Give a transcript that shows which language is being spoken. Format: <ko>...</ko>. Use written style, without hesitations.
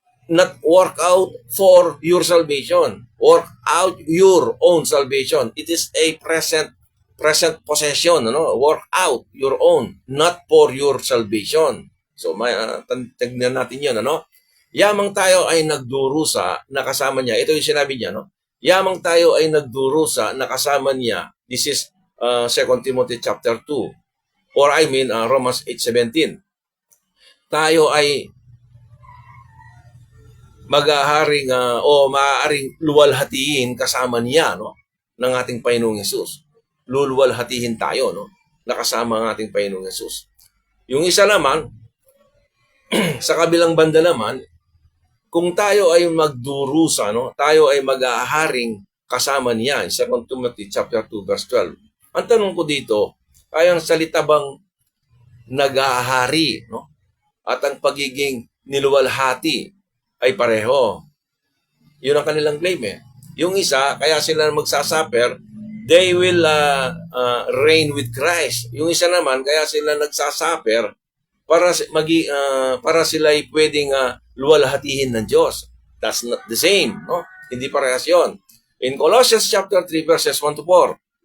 <en>Not work out for your salvation. Work out your own salvation. It is a present possession, ano? Work out your own, not for your salvation.</en> <tl>So, tignan natin yun, ano? Yamang tayo ay nagdurusa na kasama niya. Ito yung sinabi niya, no? Yamang tayo ay nagdurusa na kasama niya. This is 2 Timothy chapter 2, Or Romans 8:17. Tayo ay maghaharing o maaaring luwalhatiin kasama niya, no, ng ating Panginoong Hesus. Luluwalhatihin tayo, no, nakasama ng ating Panginoong Hesus. Yung isa naman, sa kabilang banda naman, kung tayo ay magdurusa, no, tayo ay maghaharing kasama niya. 2 Timothy chapter 2 verse 12. Ang tanong ko dito, ay ang salita bang naghahari, no? At ang pagiging niluwalhati ay pareho. Yun ang kanilang claim eh. Yung isa, kaya sila magsasuffer, they will reign with Christ. Yung isa naman, kaya sila nagsasuffer para sila ay pwedeng luwalhatihin ng Diyos.</tl> <en>That's not the same, no? Hindi parehas yun. In Colossians chapter 3 verses 1 to 4.</en>